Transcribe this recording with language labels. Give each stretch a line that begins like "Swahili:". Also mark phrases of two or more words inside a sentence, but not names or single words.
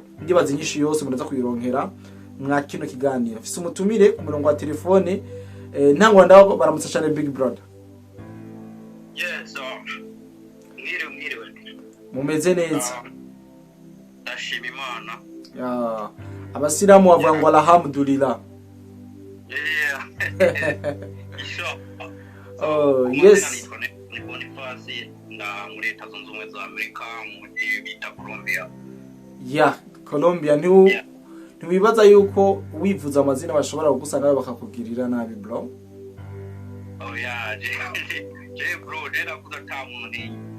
Rundi: Ndibaza nyinshi yose munaza kuyironkera mwa kino kiganiro. Fise umutumire ku murongo wa telefone ntangwa ndaho baramutsa cyane Big Brother. Yes, mwiriwe. Mumeze neza? Ndashima Imana. Ya, abasilamu bavuga ngo alhamdulillah.
English: Yeah. Oh, yes.
Rundi: Ni Boniface na muri Leta Zunze Ubumwe za Amerika mu gihe bita Colombia. Ya, Colombia ntiwibaza yuko wivuza amazina bashobora kugusanga bakakugirira nabi bro? Oh yeah, je bro, je nakuza tamundi.